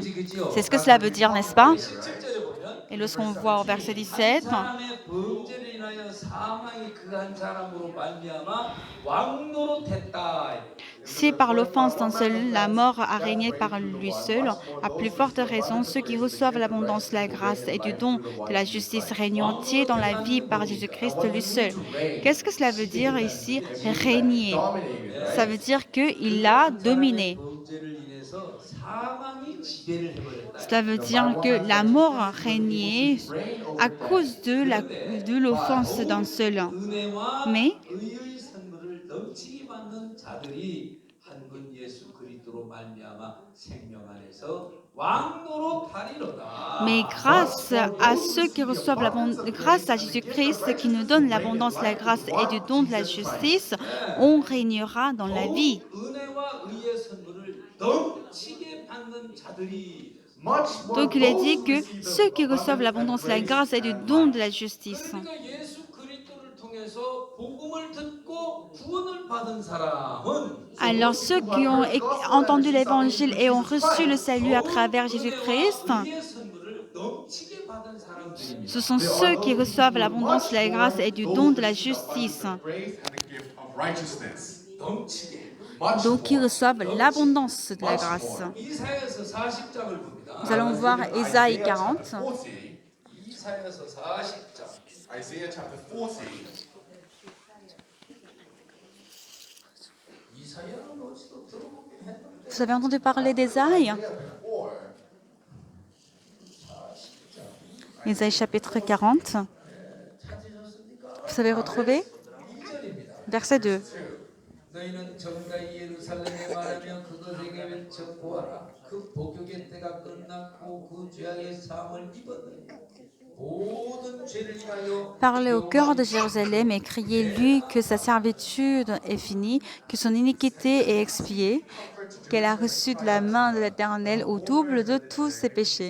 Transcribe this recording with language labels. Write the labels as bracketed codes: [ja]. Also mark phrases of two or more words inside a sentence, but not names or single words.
[fr] C'est ce que cela veut dire, n'est-ce pas? [ko] 17절에 보면 [fr] Et lorsqu'on voit au verset 17, [ko] 사람의 범죄를 인하여 사망이 그 한 사람으로 말미암아 왕노릇했다. [fr] si par l'offense d'un seul la mort a régné par lui seul, à plus forte raison ceux qui reçoivent l'abondance de la grâce et du don de la justice régneront-ils dans la vie par Jésus-Christ lui seul. Qu'est-ce que cela veut dire ici, régner? Ça veut dire qu'il a dominé. [ko] 범죄를 인해서 사망이 지배를 해버렸다. [fr] Cela veut dire que la mort a régné à cause de l'offense d'un seul. [ko] 은혜와 [fr] Mais [ko] 의의 선물을 넘치게 받는 자들이 한 분 예수 그리스도로 말미암아 생명 안에서 왕노릇하리로다. [fr] Mais grâce à ceux qui reçoivent grâce à Jésus-Christ qui nous donne l'abondance de la grâce et du don de la justice, on régnera dans la vie. [ko] 은혜와 의의 선물을 넘치게 받는 자들이 [fr] Donc il est dit que ceux qui reçoivent l'abondance de la grâce et du don de la justice. [ko] 그러니까 예수 그리스도를 통해서 복음을 듣고 구원을 받은 사람은 [fr] Alors ceux qui ont entendu l'évangile et ont reçu le salut à travers Jésus-Christ, [ko] 은혜와 의의 선물을 받는 사람들입니다. [fr] Ce sont ceux qui reçoivent l'abondance de la grâce et du don de la justice. [en] Grace and the gift of righteousness. [ko] 넘치게. [en] Much [fr] Donc, qui [en] more. [fr] reçoivent l'abondance de la grâce. [ko] 이사야서 40장을 봅니다. [fr] Nous allons voir Ésaïe 40. 40, [ko] 이사야서 40장. [en] Isaiah chapter 40. [ko] 이사야는 어디서 들어보긴 했는데 [fr] Vous avez entendu parler d'Ésaïe? [en] Before, [fr] Ésaïe chapitre 40. Vous avez retrouvé? [ko] 2절입니다. [fr] Verset 2. [ko] 너희는 정다이 예루살렘에 말하며 그것에게 외쳐 보아라. 그 복역의 때가 끝났고 그 죄악의 사함을 입었느니 모든 죄를 인하여 [fr] Parlez au cœur de Jérusalem et criez-lui que sa servitude est finie, que son iniquité est expiée, qu'elle a reçu de la main de l'Éternel au double de tous ses péchés.